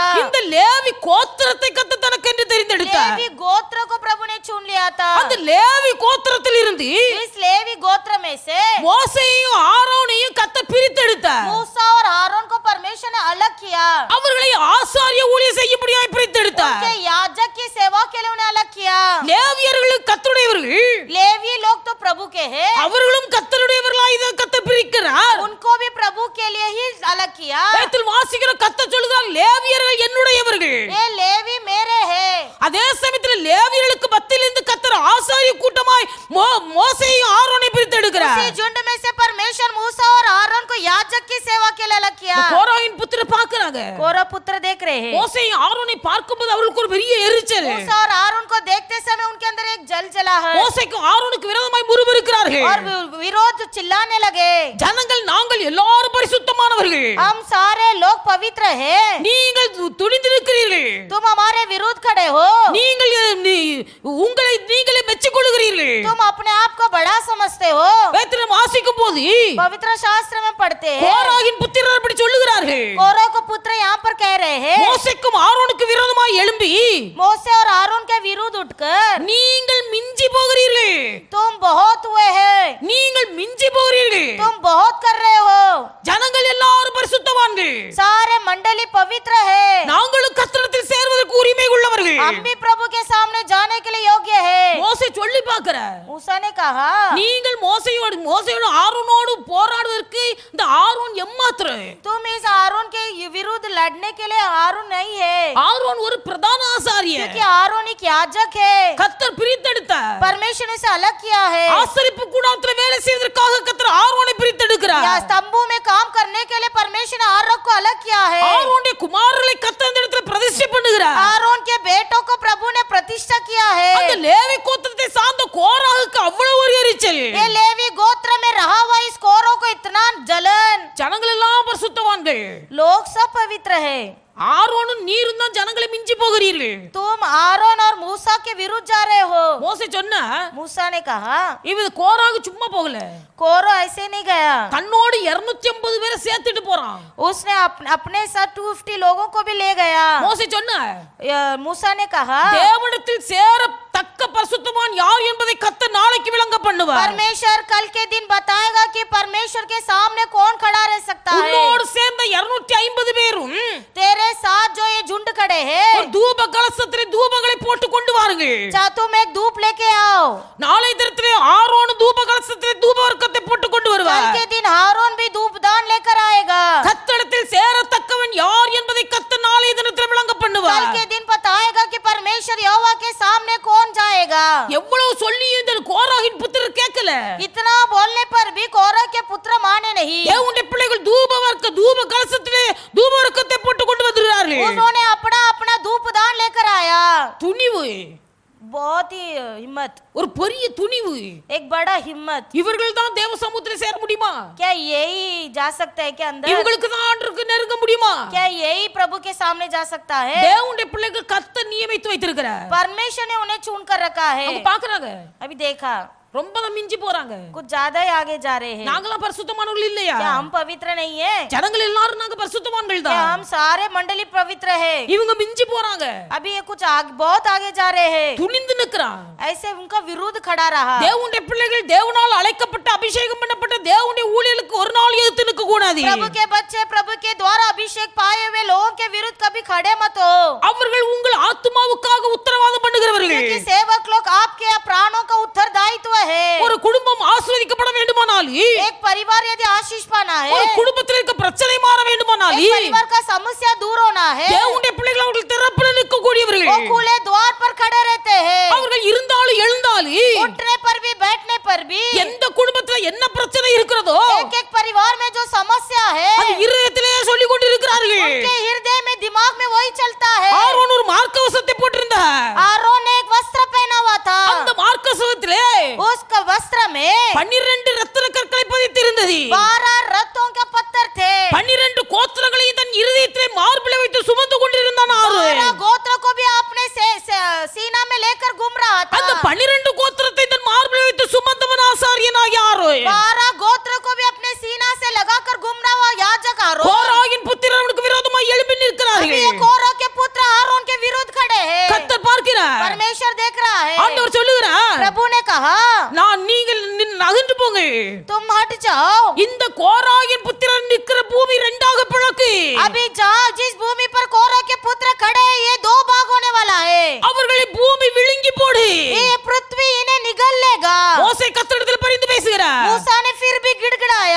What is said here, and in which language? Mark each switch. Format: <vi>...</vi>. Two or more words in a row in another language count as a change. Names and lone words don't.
<ta>இந்த லேவி கோத்திரத்தை கர்த்தர் தனக்கென்று தெரிந்தெடுத்தார்.</ta> <hi>लेवी गोत्र को प्रभु ने चुन लिया था.</hi> <ta>அந்த லேவி கோத்திரத்தில் இருந்து</ta> <hi>इस लेवी गोत्र में से</hi> <ta>மோசேயையும் ஆரோனையும் கர்த்தர் பிரித்தெடுத்தார்.</ta> <hi>मूसा और आरोन को परमेश्वर ने अलग किया.</hi> <ta>அவர்களை ஆசாரிய ஊழியம் செய்யும்படியாய் பிரித்தெடுத்தார்.</ta> <hi>उनके याजक की सेवा के लिए उन्हें अलग किया.</hi> <ta>லேவியர்கள் கர்த்தருடையவர்கள்,</ta> <hi>लेवी लोग तो प्रभु के हैं.</hi> <ta>அவர்களும் கர்த்தருடையவர்களாய் இதை கர்த்தர் பிரிக்கிறார்.</ta> <hi>उनको भी प्रभु के लिए ही अलग किया.</hi> <ta>வேதத்தில் வாசிக்கிற கர்த்தர் சொல்கிறார், லேவியர்கள் என்னுடையவர்கள்.</ta> <hi>ये लेवी मेरे हैं.</hi> <ta>அதே சமயத்தில் லேவியர்களுக்கு மத்தியிலிருந்து கர்த்தர் ஆசாரிய கூட்டமாய் மோசேயையும் ஆரோனை பிரித்தெடுக்கிறார்.</ta> <hi>उसी झुंड में से परमेश्वर मूसा और आरोन को याजक की सेवा के लिए अलग किया.</hi> <ta>கோராகின் புத்திரர் பார்க்கறாங்க.</ta> <hi>कोरा पुत्र देख रहे हैं.</hi> <ta>மோசேயும் ஆரோனை பார்க்கும்போது அவங்களுக்கு ஒரு பெரிய எரிச்சல்.</ta> <hi>मूसा और आरोन को देखते समय उनके अंदर एक जलजला है.</hi> <ta>மோசேக்கும் ஆரோனுக்கு விரோதமாய் முறுமுறுக்கிறார்கள்.</ta> <hi>और विरोध चिल्लाने लगे.</hi> <ta>ஜனங்கள் நாங்கள் எல்லாரும் பரிசுத்தமானவர்கள்,</ta> <hi>हम सारे लोग पवित्र हैं.</hi> <ta>நீங்கள் துணிந்திருக்கிறீர்கள்,</ta> <hi>तुम हमारे विरुद्ध खड़े हो.</hi> <ta>நீங்கள் உங்களை நீங்களே மெச்சிக் கொள்கிறீர்கள்.</ta> <hi>तुम अपने आप को बड़ा समझते हो.</hi> <ta>வேதத்தில் வாசிக்கும் போது</ta> <hi>पवित्र शास्त्र में पढ़ते हैं</hi> <ta>கோராகின் புத்திரர் அப்படி சொல்லுகிறார்கள்.</ta> <hi>कोरा को पुत्र यहाँ पर कह रहे हैं</hi> <ta>மோசேக்கும் ஆரோனுக்கு விரோதமாய் எழும்பி</ta> <hi>मोसे और आरोन के विरुद्ध उठकर</hi> <ta>நீங்கள் மிஞ்சி போகிறீர்கள்,</ta> <hi>तुम बहुत हुए हैं.</hi> <ta>நீங்கள் மிஞ்சி போகிறீர்கள்.</ta> <hi>तुम बहुत कर रहे हो.</hi> <ta>ஜனங்கள் எல்லாரும் பரிசுத்தவான்கள்,</ta> <hi>सारे मंडली पवित्र है.</hi> <ta>நாங்களும் கர்த்தரிடத்தில் சேர்வதற்கு உரிமை உள்ளவர்கள்.</ta> <hi>हम भी प्रभु के सामने जाने के लिए योग्य है.</hi> <ta>மோசே சொல்லி பார்க்கிறார்,</ta> <hi>मूसा ने कहा</hi> <ta>நீங்கள் மோசேயோடு ஆரோனோடு போராடுவதற்கு இந்த ஆரோன் எம்மாத்திரம்.</ta> <hi>तुम इस आरोन के विरुद्ध लड़ने के लिए आरोन नहीं है.</hi> <ta>ஆரோன் ஒரு பிரதான ஆசாரியர்.</ta> <hi>क्योंकि आरोन एक याजक है.</hi> <ta>கர்த்தர் பிரித்தெடுத்தார்.</ta> <hi>परमेश्वर ने इसे अलग किया है.</hi> <ta>ஆசரிப்பு கூடாரத்தில் வேலை செய்வதற்காக கர்த்தர் ஆரோனை பிரித்தெடுக்கிறார்.</ta> <hi>या स्तंभों में काम करने के लिए परमेश्वर ने आरोन को अलग किया है.</hi> <ta>ஆரோனுடைய குமாரர்களை கர்த்தர் இந்த இடத்துல பிரதிஷ்டை பண்ணுகிறார்.</ta> <hi>आरोन के बेटों को प्रभु ने प्रतिष्ठा किया है.</hi> <ta>அந்த லேவி கோத்திரத்தை சார்ந்த கோராகுக்கு அவ்வளவு ஒரு எரிச்சல்.</ta> <hi>ये लेवी गोत्र में रहा हुआ इस कोरों को इतना जलन.</hi> <ta>ஜனங்கள் எல்லாம் பரிசுத்தவான்கள்,</ta> <hi>लोग सब पवित्र है.</hi> <ta>ஆரோனும் நீரும் தான் ஜனங்களை மிஞ்சி போகிறீர்கள்.</ta> <hi>तुम आरोन और मूसा के विरुद्ध जा रहे हो.</hi> <ta>மோசே சொன்னா,</ta> <hi>मूसा ने कहा</hi> <ta>இவன் கோராகு சும்மா போகல,</ta> <hi>कोरो ऐसे नहीं गया.</hi> <ta>தன்னோடு 250 பேரை சேர்த்துட்டு போறான்.</ta> <hi>उसने अपने साथ 250 लोगों को भी ले गया.</hi> <ta>மோசே சொன்னா,</ta> <hi>मूसा ने कहा</hi> <ta>தேவனிடத்தில் சேர தக்க பரிசுத்தவான் யார் என்பதை கர்த்தர் நாளைக்கு விளங்க பண்ணுவார்.</ta> <hi>परमेश्वर कल के दिन बताएगा कि परमेश्वर के सामने कौन खड़ा रह सकता है.</hi> <ta>உன்னோடு சேர்ந்த 250 பேரும்</ta> <hi>तेरे साथ जो ये झुंड खड़े हैं,</hi> <ta>ஒரு தூப கலசத்திலே தூபங்களை போட்டு கொண்டு வாருங்கள்.</ta> <hi>जा तुम एक धूप लेके आओ.</hi> <ta>நாளை தினத்திலே ஆரோன் தூப கலசத்திலே தூப வர்க்கத்தை போட்டு கொண்டு</ta> <hi>कल</hi> <ta>வருவார்.</ta> <hi>के दिन आरोन भी धूप दान लेकर आएगा.</hi> <ta>கர்த்தரிடத்தில் சேரத்தக்கவன் யார் என்பதை கர்த்தர் நாளை தினத்திலே விளங்க</ta> <hi>कल</hi> <ta>பண்ணுவார்.</ta> <hi>के दिन बताएगा कि परमेश्वर यहोवा के सामने कौन जाएगा.</hi> <ta>எவ்வளவு சொல்லியும் இந்த கோராகின் புத்திரர் கேட்கல.</ta> <hi>इतना बोलने पर भी कोरा के पुत्र माने नहीं.</hi> <ta>தேவனுடைய பிள்ளைகள் தூப கலசத்திலே தூப வர்க்கத்தை போட்டு கொண்டு வருகிறார்கள்.</ta> <hi>उन्होंने अपना अपना धूप दान लेकर आया.</hi> <ta>துணிவு,</ta> <hi>बहुत ही हिम्मत,</hi> <ta>ஒரு பெரிய துணிவு.</ta> <hi>एक बड़ा हिम्मत.</hi> <ta>இவர்கள் தான் தேவ சமூகத்தில் சேர முடியுமா?</ta> <hi>क्या यही जा सकता है क्या अंदर?</hi> <ta>இவங்களுக்கு தான் ஆண்டவருக்கு நெருங்க முடியுமா?</ta> <hi>क्या यही प्रभु के सामने जा सकता है?</hi> <ta>தேவனுடைய பிள்ளைகள் கர்த்தர் நியமித்து வைத்திருக்கிறார்.</ta> <hi>परमेश्वर ने उन्हें चुन कर रखा है.</hi> <ta>அவங்க பார்க்கறாங்க,</ta> <hi>अभी देखा</hi> <ta>ரொம்ப தான் மிஞ்சி போறாங்க.</ta> <hi>कुछ ज्यादा ही आगे जा रहे हैं।</hi> <ta>நாங்களாம் பரிசுத்தமானவர்கள் இல்லையா?</ta> <hi>क्या हम पवित्र नहीं है?</hi> <ta>ஜனங்கள் எல்லாரும் நாங்க பரிசுத்தவான்கள்</ta> <hi>क्या</hi> <ta>தான்.</ta> <hi>हम सारे मंडली पवित्र है?</hi> <ta>இவங்க மிஞ்சி போறாங்க.</ta> <hi>अभी ये कुछ बहुत आगे जा रहे हैं।</hi> <ta>துணிந்து நிக்கறான்.</ta> <hi>ऐसे उनका विरोध खड़ा रहा।</hi> <ta>தேவனுடைய பிள்ளைகள் தேவனால் அழைக்கப்பட்ட அபிஷேகம் பண்ணப்பட்ட தேவனுடைய ஊழியர்களுக்கு ஒரு நாள் எதிர்த்து நிற்க கூடாது.</ta> <hi>प्रभु के बच्चे प्रभु के द्वारा अभिषेक पाए हुए लोगों के विरुद्ध कभी खड़े मत हो।</hi> <ta>அவர்கள் உங்கள் ஆத்துமாவுக்காக உத்தரவாதம் பண்ணுகிறவர்கள்.</ta> <hi>क्योंकि सेवक लोग आपके प्राणों का उत्तरदायित्व है।</hi> <ta>ஒரு குடும்பம் ஆசீர்வதிக்கப்பட வேண்டுமானால்,</ta> <hi>एक परिवार यदि आशीष पाना है,</hi> <ta>ஒரு குடும்பத்தில் இருக்க பிரச்சனை மாற வேண்டுமானால்,</ta> <hi>एक परिवार का समस्या दूर होना है,</hi> <ta>தேவனுடைய பிள்ளைகள் அவர்கள் திறப்பில் நிற்க கூடியவர்கள்.</ta> <hi>वो खुले द्वार पर खड़े रहते हैं।</hi> <ta>அவர்கள் இருந்தாலும் எழுந்தாலும்</ta> <hi>उठने पर भी बैठने पर भी</hi> <ta>எந்த குடும்பத்துல என்ன பிரச்சனை இருக்கிறதோ</ta> <hi>एक एक परिवार में जो समस्या है</hi> <ta>அது இருதயத்திலேயே சொல்லிக் கொண்டிருக்கிறார்கள்.</ta> <hi>उनके हृदय में दिमाग में वही चलता है।</hi> <ta>ஆரோன் ஒரு மார்க்கவசத்தை போட்டிருந்தார்.</ta> <hi>आरोन ने एक वस्त्र पहना हुआ था।</hi> <ta>அந்த மார்க்கவசத்திலே</ta> <hi>उस वस्त्र में</hi> <ta>12 ரத்தின கற்களை பதித்திருந்தது.</ta> <hi>12 रत्नों का पत्थर थे।</hi> <ta>12 கோத்திரங்களையும் தன் இருதயத்திலே மார்பிலே வைத்து சுமந்து கொண்டிருந்தான் ஆரோன்.</ta> <hi>12 गोत्र को भी अपने सीना में लेकर घूम रहा था।</hi> <ta>அந்த 12 கோத்திரத்தை தன் மார்பிலே வைத்து சுமந்தவன் ஆசாரியனாகிய ஆரோன்.</ta> <hi>12 गोत्र को भी अपने सीना से लगाकर घूम रहा हुआ याजक आरोन।</hi> <ta>கோராகின் புத்திரர் அவனுக்கு விரோதமாய் எழும்பி</ta> <hi>अभी ये</hi> <ta>நிற்கிறார்கள்.</ta> <hi>कोरह के पुत्र आरोन के विरुद्ध खड़े हैं।</hi> <ta>கர்த்தர் பார்க்கிறார்.</ta> <hi>परमेश्वर देख रहा है।</hi> <ta>ஆண்டவர் சொல்லுகிறார்,</ta> <hi>प्रभु ने कहा</hi> <ta>நான் நீங்கள் நகர்ந்து போங்க.</ta> <hi>तुम हट जाओ।</hi> <ta>இந்த கோராகின் புத்திரன் நிற்கிற பூமி இரண்டாக பிளக்கு.</ta> <hi>अभी जाओ, जिस भूमि पर कोरह के पुत्र खड़े हैं ये 2 भाग होने वाला है।</hi> <ta>அவர்களை பூமி விழுங்கி போடு.</ta> <hi>ये पृथ्वी इन्हें निगल लेगा।</hi> <ta>மோசே கர்த்தரிடத்தில் பரிந்து பேசுகிறார்.</ta> <hi>मूसा ने फिर भी गिड़गिड़ाया,</hi>